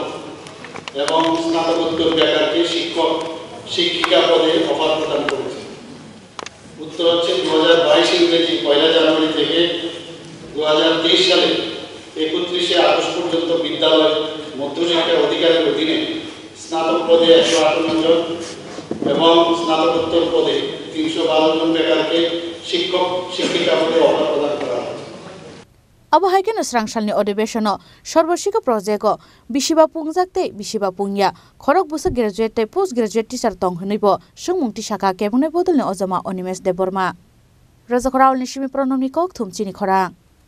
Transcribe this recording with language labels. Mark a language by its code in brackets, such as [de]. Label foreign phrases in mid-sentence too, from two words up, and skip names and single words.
[bn] এবং স্নাতকোত্তর বেকারকে শিক্ষক শিক্ষিকা পদে অফার প্রদান করেছে উত্তর হচ্ছে 2022 ইংরেজি 1 জানুয়ারি থেকে 2023 সালে 31 আগস্ট পর্যন্ত বিদ্যালয় মধ্যশিক্ষা অধিকারের অধীনে স্নাতক পদে 158 জন এবং স্নাতকোত্তর পদে 312 জন বেকারকে শিক্ষক শিক্ষিকা পদে অফার প্রদান করা হয় [trp] Abo haikeno srangsalni odibeshono sorbosika projecto bisiba pungjakte bisiba pungya khorok busa graduate post graduate teacher tong hnibo sungmungti saka kebunai bodolni ozama Onimes Deburma Rajakoraul nishimi pronomni kok thumchini khorang